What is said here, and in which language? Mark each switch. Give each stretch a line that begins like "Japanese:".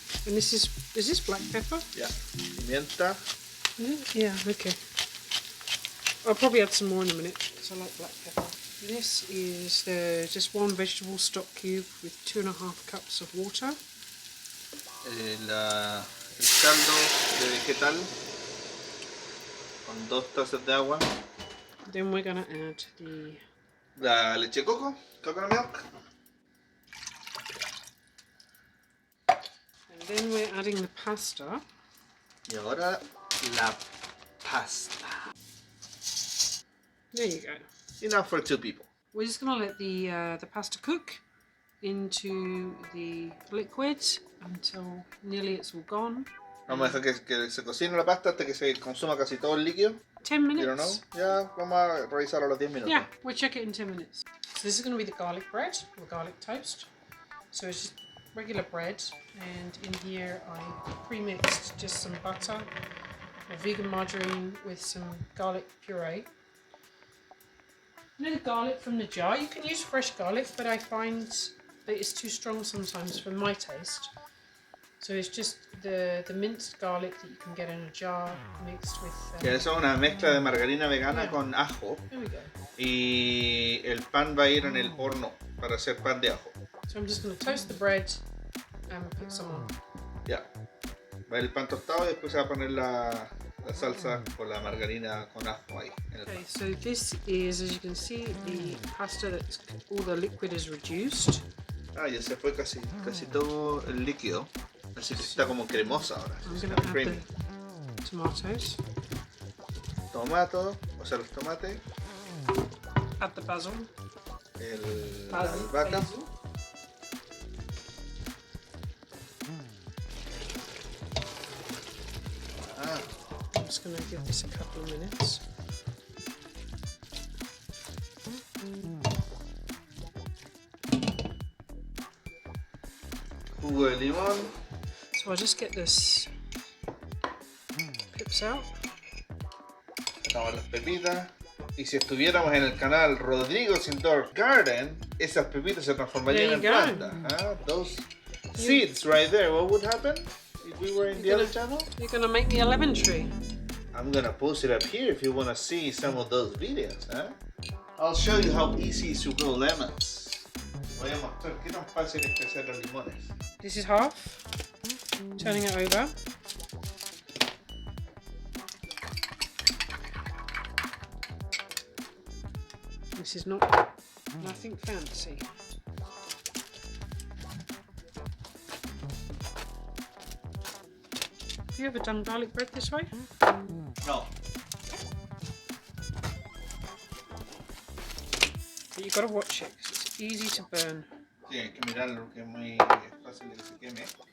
English: And is this black pepper?
Spanish: Ya. Pimienta.
English: Yeah, okay. I'll probably add some more in a minute because I like black pepper. This is just one vegetable stock cube with 2.5 cups of water.
Spanish: El caldo de vegetal con 2 tazas de agua.
English: Then we're gonna add
Spanish: la leche de coco,
English: coconut milk. And then we're adding the pasta.
Spanish: Y ahora la pasta.
English: There you go. Enough for 2 people. We're just gonna let the pasta cook into the liquid until nearly it's all gone.
Spanish: Vamos a dejar que se cocine la pasta hasta que se consuma casi todo el líquido.
English: 10 minutes. You don't know?
Spanish: Ya, vamos a revisar a los 10 minutos.
English: Yeah, we'll check it in 10 minutes. So this is going to be the garlic bread, or garlic toast. So it's just regular bread, and in here I pre-mixed just some butter, a vegan margarine with some garlic puree. You know the garlic from the jar? You can use fresh garlic, but I find that it's too strong sometimes for my taste. So it's just the minced garlic that you can get in a jar mixed with...
Spanish: Que eso es una mezcla de margarina vegana con ajo.
English: There we go.
Spanish: Y el pan va a ir en el horno para hacer pan de ajo.
English: So I'm just going to toast the bread and put some on.
Spanish: Ya. Va el pan tostado y después se va a poner la salsa con la margarina con ajo ahí.
English: Okay, so this is, as you can see, the pasta that all the liquid is reduced.
Spanish: Ah, ya se fue casi todo el líquido. Así que está como cremosa ahora.
English: I'm going to add the tomatoes.
Spanish: Tomato, o sea, los tomates.
English: Add the basil.
Spanish: La albahaca. Ah.
English: I'm just going to give this a couple of minutes.
Spanish: Jugo de limón.
English: So I'll just get this pips out.
Spanish: Sacamos las pepitas. Y si estuviéramos en el canal Rodrigo's Indoor Garden, esas pepitas se transformarían en plantas.
English: Those seeds right there, what would happen if we were in the other channel? You're going to make me a lemon tree. I'm gonna post it up here if you want to see some of those videos. I'll show you how easy is to grow lemons.
Spanish: Voy a mostrar qué tan fácil es crecer los limones.
English: This is half. Turning it over. This is nothing fancy. Have you ever done garlic bread this way? No. But you've got to watch it because it's easy to burn.
Spanish: Sí, hay que mirarlo que es muy fácil de que se queme.